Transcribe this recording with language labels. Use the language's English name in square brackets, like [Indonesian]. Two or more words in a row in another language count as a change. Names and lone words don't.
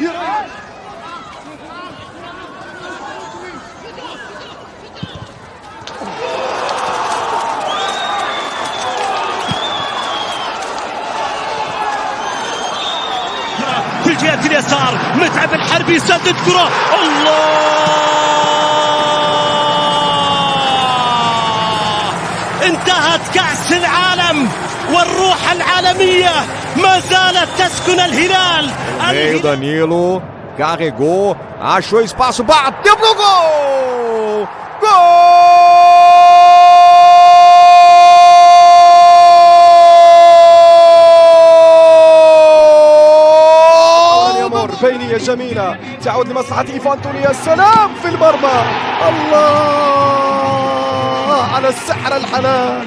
[Arabic] في الجهة اليسار متعب الحربي يسدد كرة، الله! انتهت كأس العالم والروح العالمية ما زالت تسكن الهلال. [Portuguese] Meio Danilo, carregou, achou espaço, bateu pro gol! [Arabic] بينية جميلة تعود لمصلحة إيفان توني. يا سلام في المرمى، الله على السحر الحلال.